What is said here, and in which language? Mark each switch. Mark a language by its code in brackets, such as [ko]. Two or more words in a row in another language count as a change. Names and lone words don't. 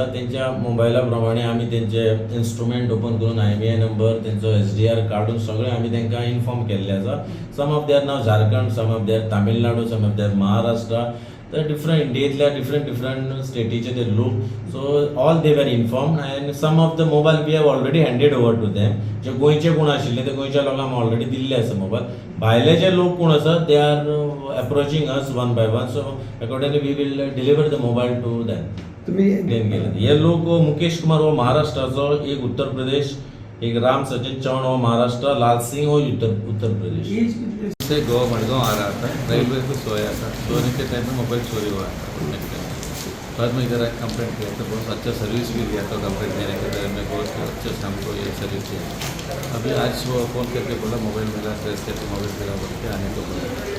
[kok] तेंच्या मोबायला प्रमाणे आमी तेंचे [en] instrument open [kok] करून IMEI नंबर तेंचो SDR काडून सगळें आमी तांकां इन्फॉर्म केल्ले आसा. [en] some of their नाव Jharkhand, some of their Tamil Nadu, some of their Maharashtra. [kok] तर डिफरंट इंडियेंतल्या डिफरंट स्टेटीचे ते लोक. [en] so all they were informed and some of the mobile we have already handed over to them. [kok] जे गोंयचे कोण आशिल्ले ते गोंयच्या लोकांक ऑलरेडी दिल्ले आसा मोबायल. भायले जे लोक कोण आसा [en] they are approaching us one by one. so accordingly we will deliver the mobile to them. [mr] तुम्ही [kok] हे लोक मुकेश कुमार हो महाराष्ट्राचो, एक उत्तर प्रदेश, एक राम सचिन चौहान हो महाराष्ट्र, लाल सिंह हो उत्तर प्रदेश. [hi] से गोवा मडगांव आ रहा था, रेलवे को सोया था. सोने के टाइम में मोबाइल चोरी हुआ था. बाद में इधर कंप्लेंट किया तो बहुत अच्छा सर्विस भी दिया था. कंप्लेंट देने के बारे में बहुत अच्छे से हमको ये सर्विस दिया. अभी आज वो फ़ोन करके बोला मोबाइल मिला, ट्रेस करके मोबाइल मिला बोल के आने को बोला.